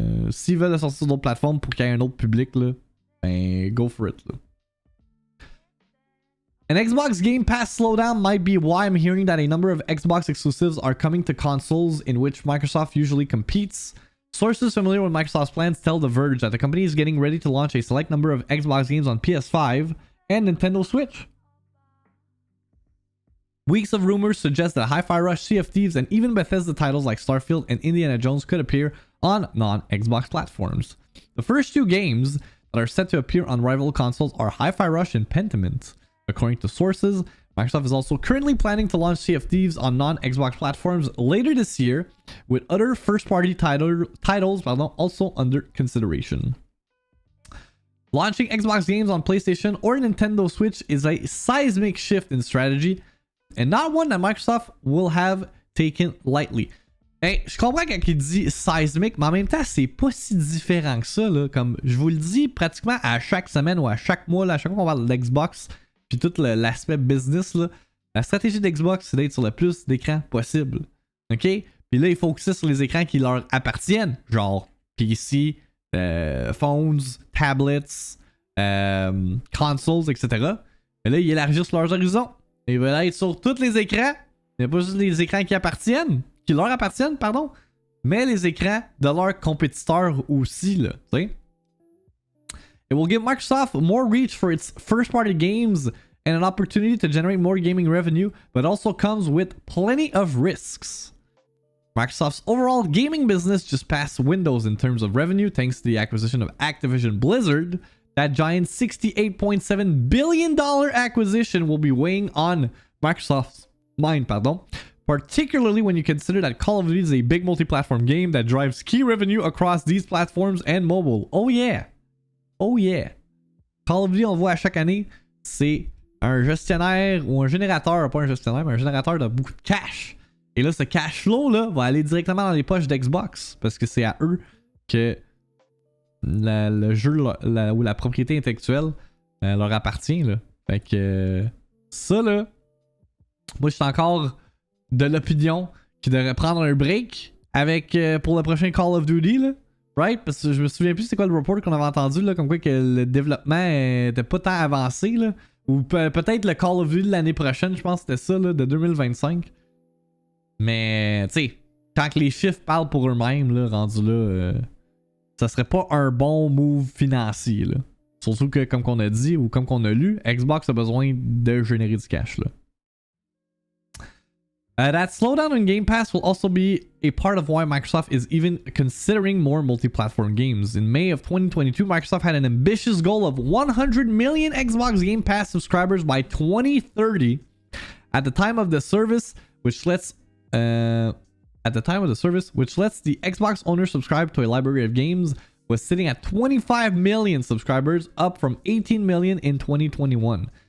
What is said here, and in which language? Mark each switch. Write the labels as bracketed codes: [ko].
[fr] S'ils veulent le sortir sur d'autres plateformes pour qu'il y ait un autre public, là, ben, [en] go for it, [fr] là. [en] An Xbox Game Pass slowdown might be why I'm hearing that a number of Xbox exclusives are coming to consoles in which Microsoft usually competes. Sources familiar with Microsoft's plans tell The Verge that the company is getting ready to launch a select number of Xbox games on PS5 and Nintendo Switch. Weeks of rumors suggest that Hi-Fi Rush, Sea of Thieves, and even Bethesda titles like Starfield and Indiana Jones could appear on non-Xbox platforms. The first 2 games that are set to appear on rival consoles are Hi-Fi Rush and Pentiment. According to sources, Microsoft is also currently planning to launch Sea of Thieves on non-Xbox platforms later this year, with other first-party titles also under consideration. Launching Xbox games on PlayStation or Nintendo Switch is a seismic shift in strategy, and not one that Microsoft will have taken lightly. [fr] Hey, je comprends quand il dit seismic, mais en même temps, c'est pas si différent que ça, là. Comme je vous le dis pratiquement à chaque semaine ou à chaque mois, là, à chaque fois qu'on parle de l'Xbox, puis tout l'aspect business, là, la stratégie d'Xbox, c'est d'être sur le plus d'écrans possible. OK? Puis là, ils focussent sur les écrans qui leur appartiennent, genre PC, phones, tablets, consoles, etc. Et là, ils élargissent leurs horizons. Ils veulent être sur tous les écrans. Il n'y a pas juste les écrans qui leur appartiennent, pardon, mais les écrans de leurs compétiteurs aussi, là, tu sais. [en] It will give Microsoft more reach for its first-party games and an opportunity to generate more gaming revenue, but also comes with plenty of risks. Microsoft's overall gaming business just passed Windows in terms of revenue thanks to the acquisition of Activision Blizzard. That giant $68.7 billion acquisition will be weighing on Microsoft's mind, particularly when you consider that Call of Duty is a big multi-platform game that drives key revenue across these platforms and mobile. Oh yeah! Oh yeah! [fr] Call of Duty, on le voit à chaque année, c'est un gestionnaire ou un générateur, pas un gestionnaire, mais un générateur de beaucoup de cash. Et là, ce cash flow là va aller directement dans les poches d'Xbox parce que c'est à eux que le jeu ou la propriété intellectuelle leur appartient, là. Fait que ça, là, moi je suis encore de l'opinion qu'il devrait prendre un break avec pour le prochain Call of Duty, là. Right? Parce que je me souviens plus c'est quoi le report qu'on avait entendu, là, comme quoi que le développement était pas tant avancé, là. Ou peut-être le Call of Duty de l'année prochaine, je pense que c'était ça, là, de 2025. Mais, tu sais, tant que les chiffres parlent pour eux-mêmes, là, rendu là, ça serait pas un bon move financier, là. Surtout que, comme qu'on a dit, ou comme qu'on a lu, Xbox a besoin de générer du cash, là. [en] That slowdown in Game Pass will also be a part of why Microsoft is even considering more multi-platform games. In May of 2022, Microsoft had an ambitious goal of 100 million Xbox Game Pass subscribers by 2030. At the time of the service, which lets the Xbox owner subscribe to a library of games, was sitting at 25 million subscribers, up from 18 million in 2021.